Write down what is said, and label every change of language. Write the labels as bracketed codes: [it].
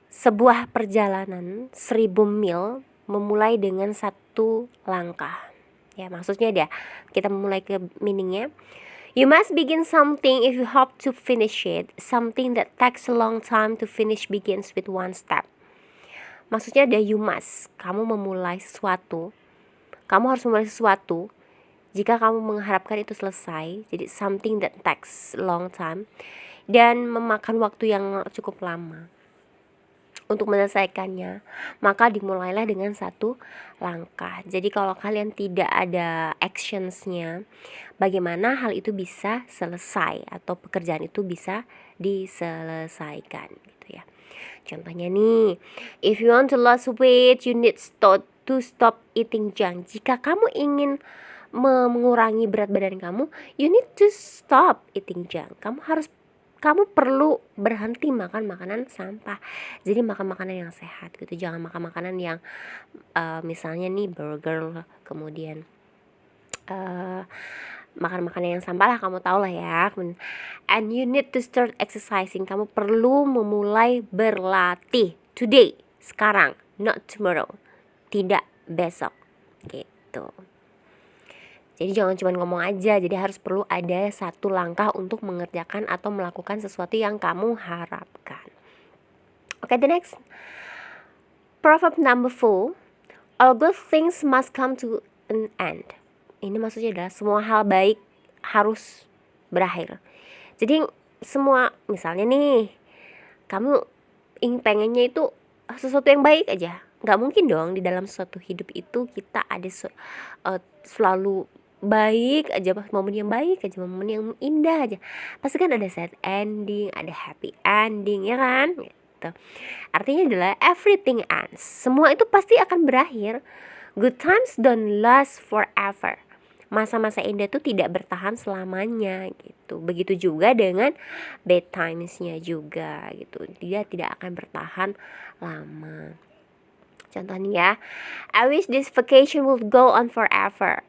[id] Sebuah perjalanan 1,000 mil memulai dengan satu langkah. Ya, maksudnya dia, kita memulai ke meaningnya. [en] You must begin something if you hope to finish it. Something that takes a long time to finish begins with one step. [id] Maksudnya ada [en] you must. [id] Kamu memulai sesuatu. Kamu harus memulai sesuatu jika kamu mengharapkan itu selesai. Jadi [en] something that takes a long time [id] dan memakan waktu yang cukup lama untuk menyelesaikannya, maka dimulailah dengan satu langkah. Jadi kalau kalian tidak ada actionsnya, bagaimana hal itu bisa selesai atau pekerjaan itu bisa diselesaikan gitu ya. Contohnya nih, [en] if you want to lose weight, you need to stop eating junk. [id] Jika kamu ingin mengurangi berat badan kamu, [en] you need to stop eating junk. [id] Kamu perlu berhenti makan makanan sampah. Jadi makan makanan yang sehat gitu. Jangan makan makanan yang misalnya nih burger, kemudian makan makanan yang sampah lah, kamu tahu lah ya. [en] And you need to start exercising. [id] Kamu perlu memulai berlatih today, sekarang, [en] not tomorrow, [id] tidak besok gitu. Jadi jangan cuma ngomong aja, jadi harus perlu ada satu langkah untuk mengerjakan atau melakukan sesuatu yang kamu harapkan. [en] Okay, the next. Proverb number 4. All good things must come to an end. [id] Ini maksudnya adalah semua hal baik harus berakhir. Jadi semua, misalnya nih, kamu pengennya itu sesuatu yang baik aja. Nggak mungkin dong di dalam suatu hidup itu kita ada selalu baik aja, momen yang baik aja, momen yang indah aja. Pasti kan ada [en] sad ending, [id] ada [en] happy ending, [id] ya kan? Gitu. Artinya adalah [en] everything ends. [id] Semua itu pasti akan berakhir. [en] Good times don't last forever. [id] Masa-masa indah itu tidak bertahan selamanya gitu. Begitu juga dengan [en] bad times- [id] nya juga gitu. Dia tidak akan bertahan lama. Contohnya ya, [en] I wish this vacation would go on forever.